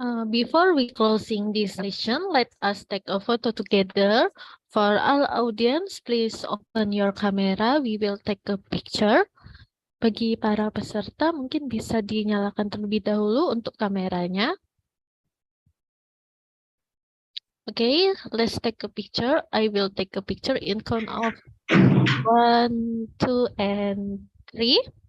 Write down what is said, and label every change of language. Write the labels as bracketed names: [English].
[English] Before we closing this session, let us take a photo together. For all audience, please open your camera. We will take a picture. [Indonesian] Bagi para peserta, mungkin bisa dinyalakan terlebih dahulu untuk kameranya. [English] Okay, let's take a picture. I will take a picture in count of 1, 2, and 3.